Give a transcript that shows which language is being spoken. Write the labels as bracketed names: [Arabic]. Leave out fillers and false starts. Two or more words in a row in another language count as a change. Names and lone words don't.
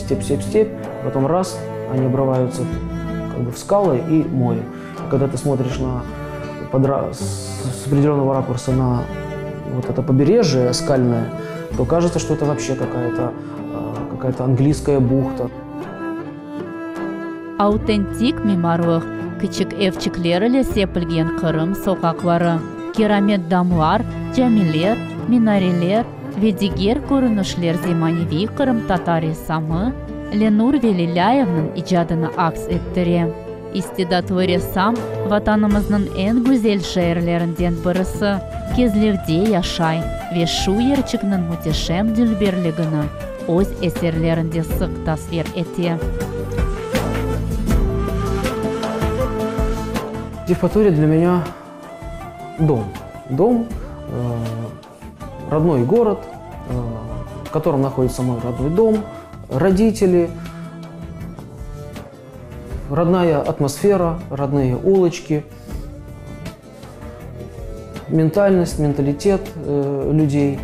[Russian] Степь, степь, степь, потом раз, они обрываются как бы в скалы и море. Когда ты смотришь с определенного ракурса на вот это побережье скальное, то кажется, что это вообще какая-то английская бухта. [Crimean Tatar] Autentik mimarlık, küçük evçiklerle sepilgen Kırım sokakları, keramet damlar, camiler, minareler ve diğer görünüşler zemanevi Kırım Tatar ressamı Lenur Velilayev'nin icadını aks ettirir. İstidatlı ressam vatanımızın en güzel şehirlerinden birisi Kezlev'de yaşay ve şu yerçiknin muhteşem dilberliğini öz eserlerinde sık tasvir etti. [Russian] Евпатория для меня дом. Дом, родной город, в котором находится мой родной дом, родители, родная атмосфера, родные улочки, ментальность, менталитет людей.